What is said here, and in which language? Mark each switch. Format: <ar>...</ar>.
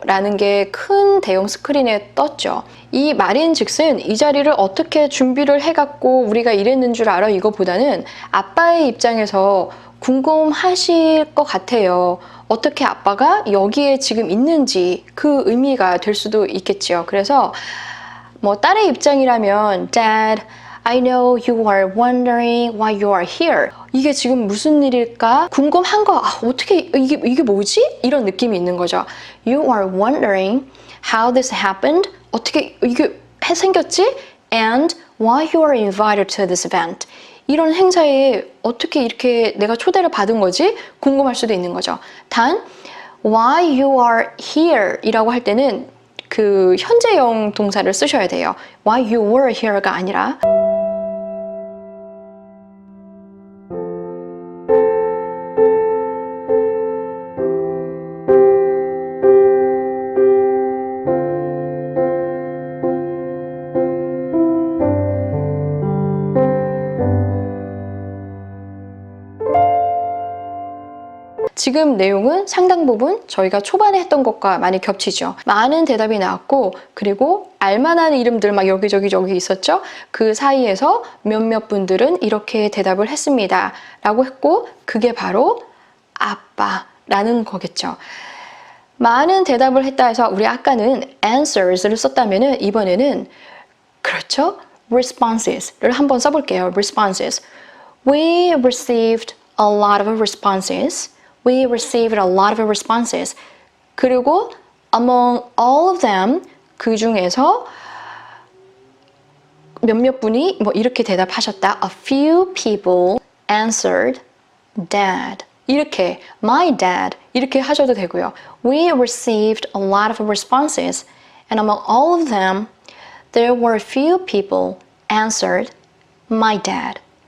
<ko>라는 게 큰 대형 스크린에 떴죠. 이 말인즉슨 이 자리를 어떻게 준비를 해갖고 우리가 이랬는 줄 알아? 이거보다는 아빠의 입장에서 궁금하실 것 같아요. 어떻게 아빠가 여기에 지금 있는지 그 의미가 될 수도 있겠죠. 그래서 뭐 딸의 입장이라면</ko> <en>Dad, I know you are wondering why you are here.</en> <ko>이게 지금 무슨 일일까? 궁금한 거, 어떻게, 이게 뭐지? 이런 느낌이 있는 거죠.</ko> <en>You are wondering how this happened.</en> <ko>어떻게 이게 생겼지?</ko> <en>And why you are invited to this event.</en> <ko>이런 행사에 어떻게 이렇게 내가 초대를 받은 거지? 궁금할 수도 있는 거죠. 단,</ko> <en>why you are here</en> <ko>이라고 할 때는 그 현재형 동사를 쓰셔야 돼요.</ko> <en>Why you were here가</en> <ko>아니라. 지금 내용은 상당 부분 저희가 초반에 했던 것과 많이 겹치죠. 많은 대답이 나왔고 그리고 알만한 이름들 막 여기저기 저기 있었죠. 그 사이에서 몇몇 분들은 이렇게 대답을 했습니다 라고 했고 그게 바로 아빠라는 거겠죠. 많은 대답을 했다 해서 우리 아까는 answers를 썼다면 이번에는 그렇죠? responses를 한번 써볼게요.</ko> <en>responses. We received a lot of responses. We received a lot of responses.</en> <ko>그리고</ko> <en>among all of them</en> <ko>그 중에서 몇몇 분이 뭐 이렇게 대답하셨다.</ko> <en>A few people answered dad.</en> <ko>이렇게 my dad 이렇게 하셔도 되고요.</ko> <en>We received a lot of responses and among all of them there were a few people answered my dad.</en>